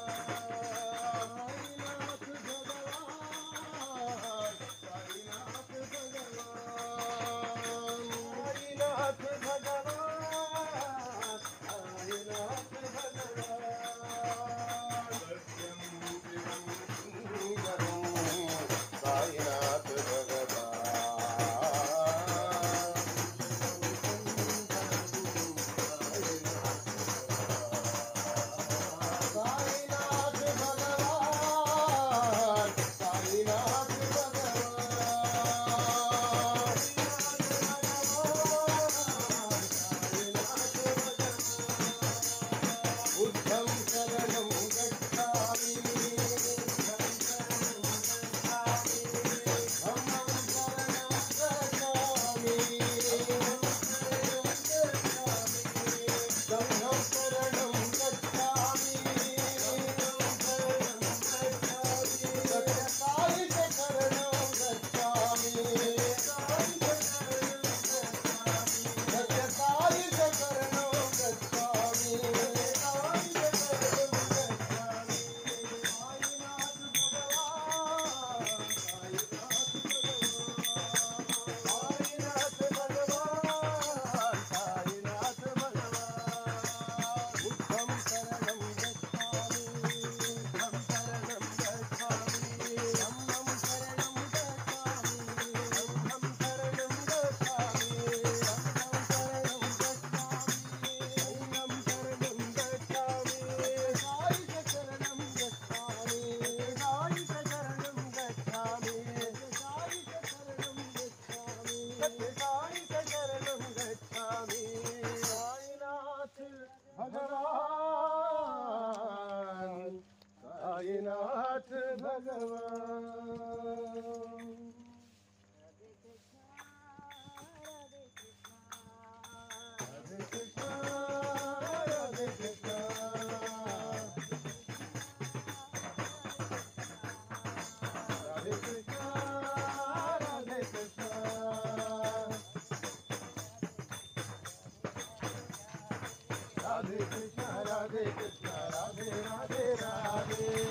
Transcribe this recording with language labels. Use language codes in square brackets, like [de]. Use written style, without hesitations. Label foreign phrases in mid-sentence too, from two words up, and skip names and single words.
[hi] साईनाथ भगवान साईनाथ भगवान साईनाथ भगवान साईनाथ भगवान [sa] सत्यं शिवं सुन्दरं साईनाथ साईनाथ [hi] भगवान साईनाथ भगवान [pi] बुद्धं शरणं गच्छामि धम्मं शरणं गच्छामि संघं शरणं गच्छामि सत्यसाई शरणं गच्छामि सत्यसाई शरणं गच्छामि [hi] साईनाथ भगवान साईनाथ भगवान [pi] बुद्धं शरणं गच्छामि बुद्धं शरणं गच्छामि धम्मं शरणं गच्छामि संघं शरणं गच्छामि संघं शरणं गच्छामि संघं शरणं गच्छामि साई शरणं गच्छामि साई शरणं गच्छामि साई शरणं गच्छामि सत्यसाई शरणं गच्छामि [hi] साईनाथ भगवान साईनाथ भगवान राधे कृष्ण राधे कृष्ण राधे कृष्ण राधे कृष्ण राधे कृष्ण राधे कृष्ण राधे राधे राधे